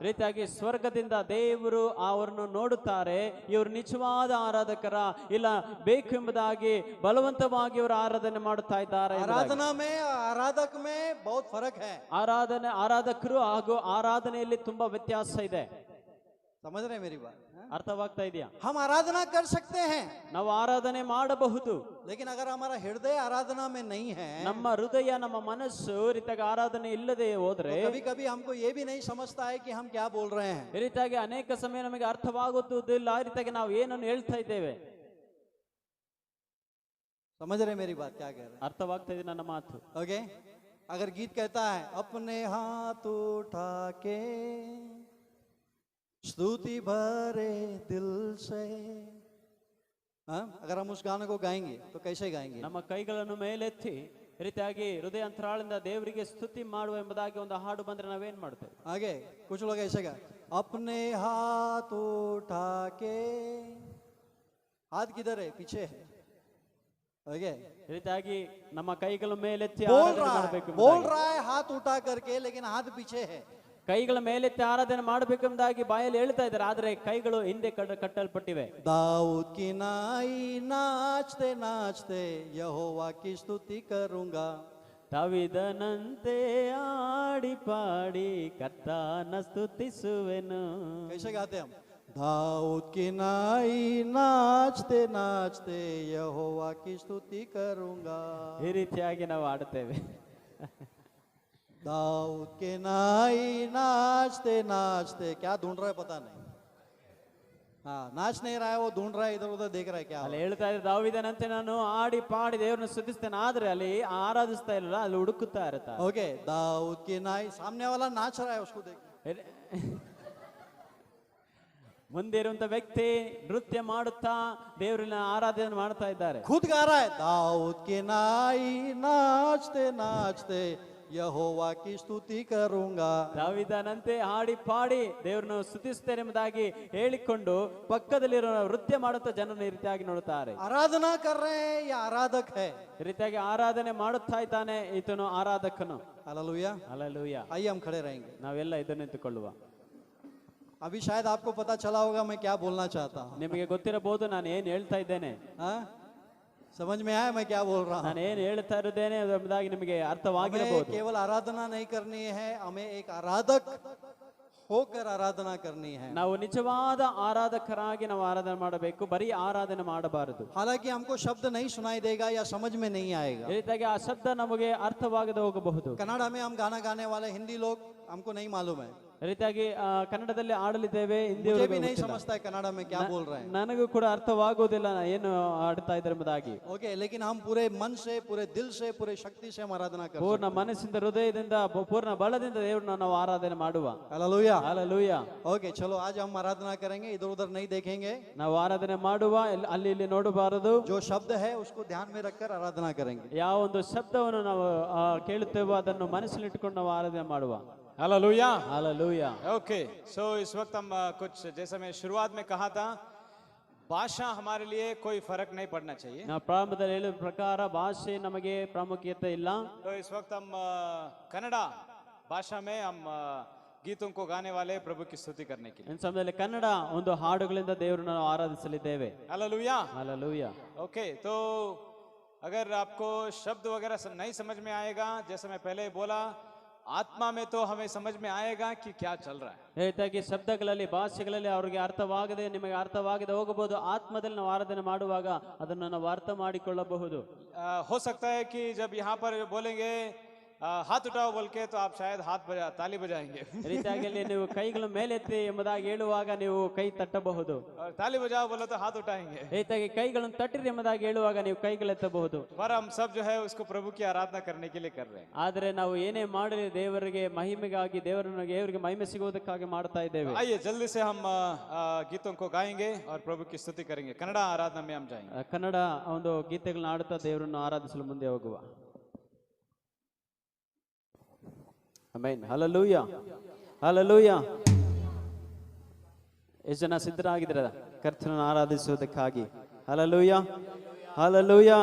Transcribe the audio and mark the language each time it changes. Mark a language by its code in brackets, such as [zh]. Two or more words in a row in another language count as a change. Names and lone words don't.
[kn] ರೀತಿಯಾಗಿ ಸ್ವರ್ಗದಿಂದ ದೇವರು ಅವರನ್ನು ನೋಡುತ್ತಾರೆ, ಇವರು ನಿಜವಾದ ಆರಾಧಕರ ಇಲ್ಲ ಬೇಕೆಂಬುದಾಗಿ ಬಲವಂತವಾಗಿ ಇವರು ಆರಾಧನೆ ಮಾಡುತ್ತಾ ಇದ್ದಾರೆ. [hi] आराधना में आराधक में बहुत फर्क है। [kn] ಆರಾಧಕರು ಹಾಗೂ ಆರಾಧನೆಯಲ್ಲಿ ತುಂಬಾ ವ್ಯತ್ಯಾಸ ಇದೆ. [hi] समझ रहे हैं मेरी बात? [kn] ಅರ್ಥವಾಗ್ತಾ ಇದೆಯಾ? [hi] हम आराधना कर सकते हैं, [kn] ನಾವು ಆರಾಧನೆ ಮಾಡಬಹುದು, [hi] लेकिन अगर हमारा हृदय आराधना में नहीं है, [kn] ನಮ್ಮ ಹೃದಯ ನಮ್ಮ ಮನಸ್ಸು ರೀತಿಯಾಗಿ ಆರಾಧನೆ ಇಲ್ಲದೆ ಹೋದ್ರೆ [hi] कभी कभी हमको ये भी नहीं समझता है कि हम क्या बोल रहे हैं। [kn] ಈ ರೀತಿಯಾಗಿ ಅನೇಕ ಸಮಯ ನಮಗೆ ಅರ್ಥವಾಗುವುದಿಲ್ಲ, ಆ ರೀತಿಯಾಗಿ ನಾವು ಏನನ್ನು ಹೇಳ್ತಾ ಇದ್ದೇವೆ. [hi] समझ रहे मेरी बात क्या कह रहे हैं? [kn] ಅರ್ಥವಾಗ್ತಾ ಇದೆ ನನ್ನ ಮಾತು. [hi] ओके, अगर गीत कहता है अपने हाथ उठा के स्तुति भरे दिल से, हाँ, अगर हम उस गाने को गाएंगे तो कैसे गाएंगे? [kn] ನಮ್ಮ ಕೈಗಳನ್ನು ಮೇಲೆತ್ತಿ ರೀತಿಯಾಗಿ ಹೃದಯಾಂತರಾಳದಿಂದ ದೇವರಿಗೆ ಸ್ತುತಿ ಮಾಡುವ ಎಂಬುದಾಗಿ ಒಂದು ಹಾಡು ಬಂದ್ರೆ ನಾವೇನ್ ಮಾಡ್ತೇವೆ? [hi] आगे कुछ लोग ऐसे गा, अपने हाथ उठा के, हाथ किधर है? पीछे है। ओके, [kn] ರೀತಿಯಾಗಿ ನಮ್ಮ ಕೈಗಳ ಮೇಲೆತ್ತಿ [hi] बोल [kn] ಆರಾಧನೆ [hi] रहा [kn] ಮಾಡಬೇಕು [hi] है, [kn] ಎಂಬುದಾಗಿ. [hi] बोल रहा है हाथ उठा करके, लेकिन हाथ पीछे है। [kn] ಕೈಗಳ ಮೇಲೆತ್ತಿ ಆರಾಧನೆ ಮಾಡಬೇಕೆಂಬುದಾಗಿ ಬಾಯಲ್ಲಿ ಹೇಳ್ತಾ ಇದ್ದಾರೆ, ಆದ್ರೆ ಕೈಗಳು ಹಿಂದೆ ಕಟ್ಟಲ್ಪಟ್ಟಿವೆ. [hi] दाऊद की नाई नाचते नाचते यहोवा की स्तुति करूंगा, [kn] ದಾವೀದನಂತೆ ಆಡಿ ಪಾಡಿ ಕರ್ತನ ಸ್ತುತಿಸುವೆನು. [hi] कैसे गाते हम? दाऊद की नाई नाचते नाचते यहोवा की स्तुति करूंगा। [kn] ಈ ರೀತಿಯಾಗಿ ನಾವು ಆಡುತ್ತೇವೆ. [hi] दाऊद के नाई नाचते नाचते, क्या ढूंढ रहा है पता नहीं, हाँ, नाच नहीं रहा है वो, ढूंढ रहा है, इधर उधर देख रहा है क्या। [kn] ಅಲ್ಲಿ ಹೇಳ್ತಾ ಇದ್ದಾರೆ, ದಾವೀದನಂತೆ ನಾನು ಆಡಿ ಪಾಡಿ ದೇವರನ್ನು ಸ್ತುತಿಸ್ತೇನೆ, ಆದ್ರೆ ಅಲ್ಲಿ ಆರಾಧಿಸ್ತಾ ಇಲ್ಲ, ಅಲ್ಲಿ ಹುಡುಕುತ್ತಾ ಇರ್ತಾರೆ. [hi] ओके, दाऊद की नाई, सामने वाला नाच रहा है उसको देख, [kn] ಮುಂದೆ ಇರುವಂತ ವ್ಯಕ್ತಿ ನೃತ್ಯ ಮಾಡುತ್ತಾ ದೇವರನ್ನ ಆರಾಧನೆ ಮಾಡ್ತಾ ಇದ್ದಾರೆ. [hi] खुद गा रहा है, दाऊद की नाई नाचते नाचते यहोवा की स्तुति करूंगा। [kn] ದಾವೀದನಂತೆ ಹಾಡಿ ಪಾಡಿ ದೇವರನ್ನು ಸ್ತುತಿಸುತ್ತೇನೆ ಎಂಬುದಾಗಿ ಹೇಳಿಕೊಂಡು ಪಕ್ಕದಲ್ಲಿರೋ ನೃತ್ಯ ಮಾಡುತ್ತಾ ಜನರನ್ನು ಈ ರೀತಿಯಾಗಿ ನೋಡುತ್ತಾರೆ. [hi] आराधना कर रहे हैं या आराधक है? [kn] ಈ ರೀತಿಯಾಗಿ ಆರಾಧನೆ ಮಾಡುತ್ತಾ ಇದ್ದಾನೆ ಈತನು ಆರಾಧಕನು. [hi] हालेलुया। [kn] ಹಲ್ಲೆಲೂಯಾ. [hi] आइए हम खड़े रहेंगे। [kn] ನಾವೆಲ್ಲ ಇದನ್ನು ನಿಂತುಕೊಳ್ಳುವ. [hi] अभी शायद आपको पता चला होगा मैं क्या बोलना चाहता हूँ। [kn] ನಿಮಗೆ ಗೊತ್ತಿರಬಹುದು ನಾನು ಏನ್ ಹೇಳ್ತಾ ಇದ್ದೇನೆ. [hi] हाँ? समझ में आया मैं क्या बोल रहा हूँ? [kn] ನಾನು ಏನ್ ಹೇಳ್ತಾ ಇರುತ್ತೇನೆ ಎಂಬುದಾಗಿ ನಿಮಗೆ [hi] हमें [kn] ಅರ್ಥವಾಗಿರಬಹುದು. [hi] केवल आराधना नहीं करनी है, हमें एक आराधक होकर आराधना करनी है। [kn] ನಾವು ನಿಜವಾದ ಆರಾಧಕರಾಗಿ ನಾವು ಆರಾಧನೆ ಮಾಡಬೇಕು, ಬರೀ ಆರಾಧನೆ ಮಾಡಬಾರದು. [hi] हालांकि हमको शब्द नहीं सुनाई देगा या समझ में नहीं आएगा। [kn] ಈ ರೀತಿಯಾಗಿ ಆ ಶಬ್ದ ನಮಗೆ ಅರ್ಥವಾಗದೆ ಹೋಗಬಹುದು. [hi] कनाडा में हम गाना गाने वाले हिंदी लोग हमको नहीं मालूम है। [kn] ಈ ರೀತಿಯಾಗಿ ಕನ್ನಡದಲ್ಲಿ ಆಡಲಿದ್ದೇವೆ, [hi] मुझे भी नहीं समझता है कनाडा में क्या बोल रहे हैं। [kn] ನನಗೂ ಕೂಡ ಅರ್ಥವಾಗುವುದಿಲ್ಲ ಏನು ಆಡ್ತಾ ಇದ್ದಾರೆ ಎಂಬುದಾಗಿ. [hi] ओके, लेकिन हम पूरे मन से, पूरे दिल से, पूरे शक्ति से हम आराधना करते हैं। [kn] ಪೂರ್ಣ ಮನಸ್ಸಿಂದ, ಹೃದಯದಿಂದ, ಪೂರ್ಣ ಬಲದಿಂದ ದೇವರನ್ನ ನಾವು ಆರಾಧನೆ ಮಾಡುವ. [hi] हालेलुया। [kn] ಹಲ್ಲೆಲೂಯಾ. [hi] ओके, चलो आज हम आराधना करेंगे, इधर उधर नहीं देखेंगे। [kn] ನಾವು ಆರಾಧನೆ ಮಾಡುವ, ಅಲ್ಲಿ ಇಲ್ಲಿ ನೋಡಬಾರದು. [hi] जो शब्द है उसको ध्यान में रखकर आराधना करेंगे। [kn] ಯಾವ ಒಂದು ಶಬ್ದವನ್ನು ನಾವು ಕೇಳುತ್ತೇವೋ ಅದನ್ನು ಮನಸ್ಸಲ್ಲಿಟ್ಟುಕೊಂಡು ನಾವು ಆರಾಧನೆ ಮಾಡುವ. [hi] हालेलुया। [kn] ಹಲ್ಲೆಲೂಯಾ. [en] okay, so [hi] इस वक्त हम कुछ, जैसा मैं शुरुआत में कहा था, भाषा हमारे लिए कोई फर्क नहीं पड़ना चाहिए। [kn] ನಾವು ಪ್ರಾರಂಭದಲ್ಲಿ ಹೇಳಿದ ಪ್ರಕಾರ ಭಾಷೆ ನಮಗೆ ಪ್ರಾಮುಖ್ಯತೆ ಇಲ್ಲ. [hi] तो इस वक्त हम कन्नड़ा भाषा में हम गीतों को गाने वाले प्रभु की स्तुति करने के लिए। [kn] ಈ ಸಮಯದಲ್ಲಿ ಕನ್ನಡ ಒಂದು ಹಾಡುಗಳಿಂದ ದೇವರನ್ನು ನಾವು ಆರಾಧಿಸಲಿದ್ದೇವೆ. [hi] हालेलुया। [kn] ಹಲ್ಲೆಲೂಯಾ. [hi] ओके, तो अगर आपको शब्द वगैरह नहीं समझ में आएगा, जैसे मैं पहले बोला, आत्मा में तो हमें समझ में आएगा कि क्या चल रहा है। [kn] ಹೇಳ್ತಾಗಿ ಶಬ್ದಗಳಲ್ಲಿ, ಭಾಷೆಗಳಲ್ಲಿ ಅವರಿಗೆ ಅರ್ಥವಾಗದೆ, ನಿಮಗೆ ಅರ್ಥವಾಗದೆ ಹೋಗಬಹುದು. ಆತ್ಮದಲ್ಲಿ ನಾವು ಆರಾಧನೆ ಮಾಡುವಾಗ ಅದನ್ನು ನಾವು ಅರ್ಥ ಮಾಡಿಕೊಳ್ಳಬಹುದು. [hi] हो सकता है कि जब यहाँ पर बोलेंगे हाथ उठाओ बोल के, तो आप शायद ताली बजाएंगे। [kn] ರೀತಿಯಾಗಿ ನೀವು ಕೈಗಳ ಮೇಲೆತ್ತಿ ಎಂಬುದಾಗಿ ಹೇಳುವಾಗ ನೀವು ಕೈ ತಟ್ಟಬಹುದು. [hi] और ताली बजाओ बोलो तो हाथ उठाएंगे। [kn] ರೀತಿಯಾಗಿ ಕೈಗಳನ್ನು ತಟ್ಟಿರಿ ಎಂಬುದಾಗಿ ಹೇಳುವಾಗ ನೀವು ಕೈಗಳೆತ್ತಬಹುದು. [hi] पर हम सब जो है उसको प्रभु की आराधना करने के लिए कर रहे हैं। [kn] ಆದರೆ ನಾವು ಏನೇ ಮಾಡಲಿ ದೇವರಿಗೆ ಮಹಿಮೆಗಾಗಿ, ದೇವರಿಗೆ ಮಹಿಮೆ ಸಿಗುವುದಕ್ಕಾಗಿ ಮಾಡ್ತಾ ಇದ್ದೇವೆ. [hi] आइए जल्दी से हम गीतों को गाएंगे और प्रभु की स्तुति करेंगे। कन्नड़ा आराधना में हम जाएंगे। [kn] ಕನ್ನಡ ಒಂದು ಗೀತೆಗಳನ್ನ ಆಡುತ್ತಾ ದೇವರನ್ನು ಆರಾಧಿಸಲು ಮುಂದೆ ಹೋಗುವ. ಆಮೆನ್. ಹಲ್ಲೆಲೂಯಾ. ಹಲ್ಲೆಲೂಯಾ. ಎಷ್ಟು ಜನ ಸಿದ್ಧರಾಗಿದ್ದೀರಾ ಕರ್ತನನ್ನು ಆರಾಧಿಸುವುದಕ್ಕಾಗಿ? ಹಲ್ಲೆಲೂಯಾ. ಹಲ್ಲೆಲೂಯಾ.